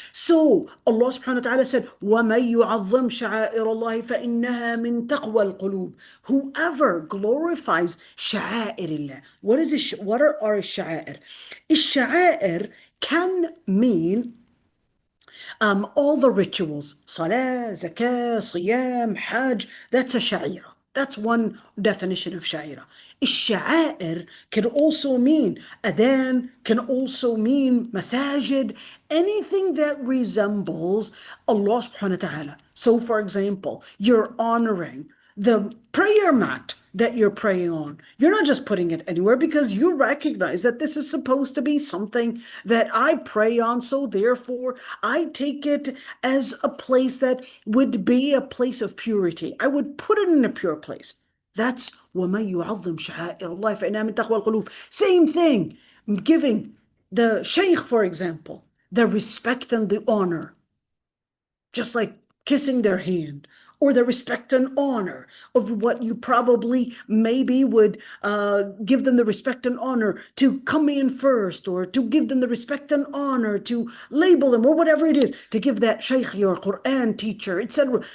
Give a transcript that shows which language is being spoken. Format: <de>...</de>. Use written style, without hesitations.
<en>So Allah subhanahu wa ta'ala said,</en> <ar>وَمَن يُعَظِّمْ شَعَائِرَ اللَّهِ فَإِنَّهَا مِن تَقْوَى الْقُلُوبِ.</ar> <en>Whoever glorifies</en> <ar>شعائر الله.</ar> <en>What are الشعائر? الشعائر can mean all the rituals, salah, zakah, siyam, hajj, that's a sha'ira. That's one definition of sha'ira. Sha'air can also mean adhan, can also mean masajid, anything that resembles Allah subhanahu wa ta'ala. So for example, you're honoring the prayer mat that you're praying on. You're not just putting it anywhere because you recognize that this is supposed to be something that I pray on. So therefore, I take it as a place that would be a place of purity. I would put it in a pure place. That's</en> <ar>وَمَن يُعَظِّمْ شَعَائِرَ اللَّهِ فَإِنَّهَا مِن تَقْوَى الْقُلُوبِ.</ar> <en>Same thing, giving the sheikh, for example, the respect and the honor, just like kissing their hand, or the respect and honor of what you probably maybe would give them the respect and honor to come in first, or to give them the respect and honor to label them, or whatever it is, to give that sheikh, your Quran teacher, etc.</en>